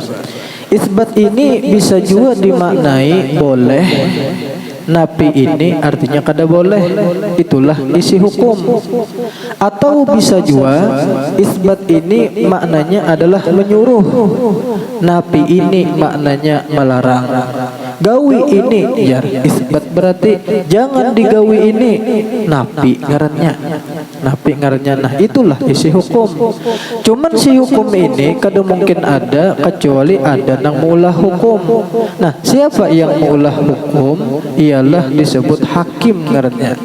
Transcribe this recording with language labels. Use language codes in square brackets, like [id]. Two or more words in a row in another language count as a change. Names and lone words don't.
[bjn] Isbat ini bisa juga dimaknai boleh, nafi ini artinya kada boleh. [id] Itulah isi hukum. Atau bisa juga isbat ini maknanya adalah menyuruh, nafi ini maknanya melarang. [bjn] Gawi ini ya isbat, berarti jangan digawi ini, nafi ngarannya. Nafi ngarannya. Nah, itulah isi hukum. Cuman si hukum ini kada mungkin ada kecuali ada nang meulah hukum. Nah, siapa yang meulah hukum? Ialah disebut hakim ngarannya.